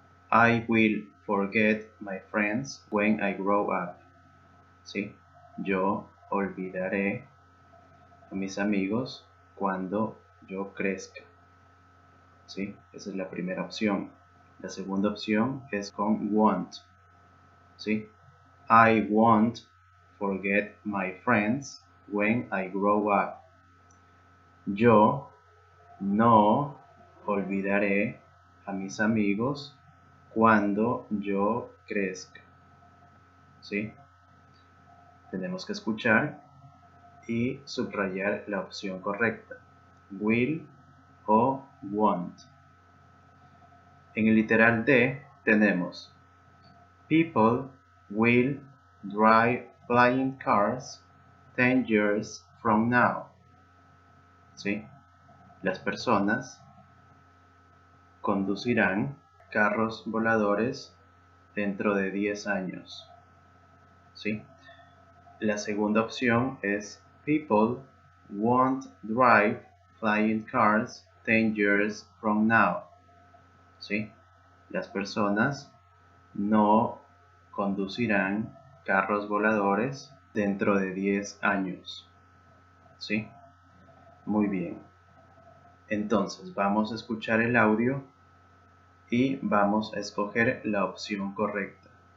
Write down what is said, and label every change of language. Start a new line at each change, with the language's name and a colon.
English: I will forget my friends when I grow up,
Spanish: ¿sí? Yo olvidaré a mis amigos cuando yo crezca, ¿sí? Esa es la primera opción. La segunda opción es con want. ¿sí?
English: I won't forget my friends when I grow up.
Spanish: Yo no olvidaré a mis amigos cuando yo crezca, ¿sí? Tenemos que escuchar y subrayar la opción correcta, will o won't. En el literal D tenemos
English: people will drive flying cars 10 years from now.
Spanish: ¿Sí? Las personas conducirán carros voladores dentro de 10 años. ¿Sí? La segunda opción es
English: people won't drive flying cars 10 years from now.
Spanish: ¿Sí? Las personas no conducirán carros voladores dentro de 10 años. ¿Sí? Muy bien. Entonces vamos a escuchar el audio y vamos a escoger la opción correcta.